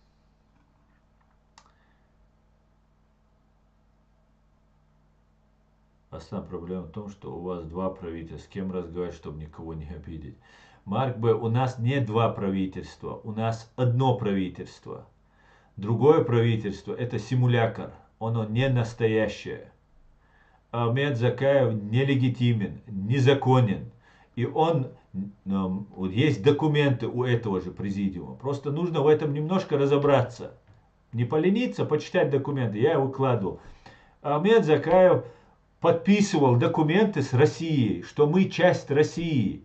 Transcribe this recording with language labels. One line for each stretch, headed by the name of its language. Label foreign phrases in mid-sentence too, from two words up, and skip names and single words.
Russian: Основная проблема в том, что у вас два правительства. С кем разговаривать, чтобы никого не обидеть? Марк Б., у нас не два правительства. У нас одно правительство. Другое правительство – это симулятор. Оно не настоящее. Ахмед Закаев нелегитимен, незаконен. И он, есть документы у этого же президиума. Просто нужно в этом немножко разобраться. Не полениться, почитать документы. Я выкладывал. Ахмед Закаев подписывал документы с Россией, что мы часть России.